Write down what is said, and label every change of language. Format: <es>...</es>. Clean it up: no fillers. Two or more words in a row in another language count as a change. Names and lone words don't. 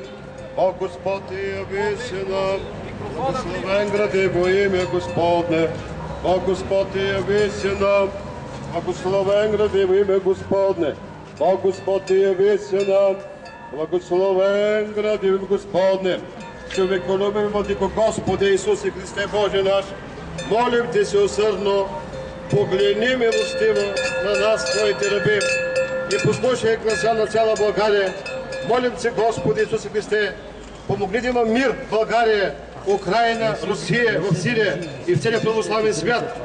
<cu>Бог Господь явися нам, благословен гради во имя Господне. Бог Господь явися нам, благословен гради во имя Господне. Бог Господь явися нам, благословен гради во имя Господне.</cu> <bg>Човеколюбив владико Господи Исусе Христе Боже наш, молим Те се усърдно, погледни милостиво на нас, Твоите раби, и послушай гласа на цяла България. Молим Се, Господи Исусе Христе, помогни да има мир в България, Украина, Русия, в Сирия и в целия православен свят.</bg>